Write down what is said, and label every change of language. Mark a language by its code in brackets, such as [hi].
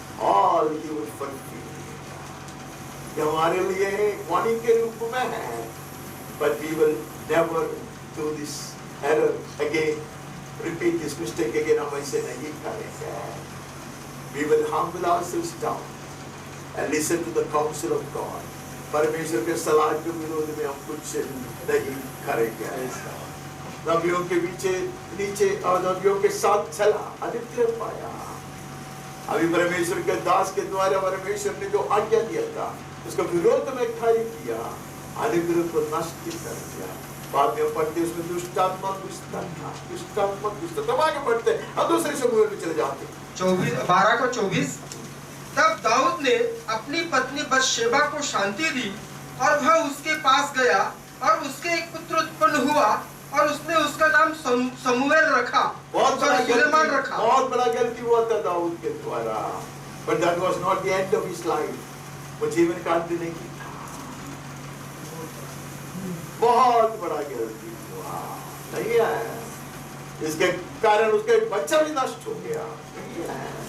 [en] All he would fulfill. [hi] ये हमारे लिए वाणी के रूप में है, [en] but we will never do this error again, repeat this mistake again. [hi] हम ऐसे नहीं करेंगे। [en] We will humble ourselves down and listen to the counsel of God. [hi] परमेश्वर के सलाह के विरोध में हम कुछ नहीं करेंगे। नबियों के नीचे और नबियों के साथ चला, अनुग्रह पाया। अभी परमेश्वर के दास के द्वारा परमेश्वर ने जो आज्ञा दिया था उसका विरोध में कार्य किया, अनुग्रह को नष्ट कर दिया। बाद में पढ़ते उसमें दुष्टात्मा तब आगे बढ़ते। अब दूसरे समूह में चले जाते 12:24। तब दाऊद ने अपनी पत्नी बतशेबा को शांति दी और वह उसके पास गया और उसके एक पुत्र उत्पन्न हुआ और उसने उसका नाम समूएल रखा, बहुत सुलेमान रखा। बहुत बड़ा गलती हुआ था दाऊद के द्वारा, [en] but that was not the end of his life. [hi] वो जीवन का अंत नहीं था। बहुत बड़ा गलती हुआ, नहीं है? इसके कारण उसका बच्चा भी नष्ट हो गया, नहीं है?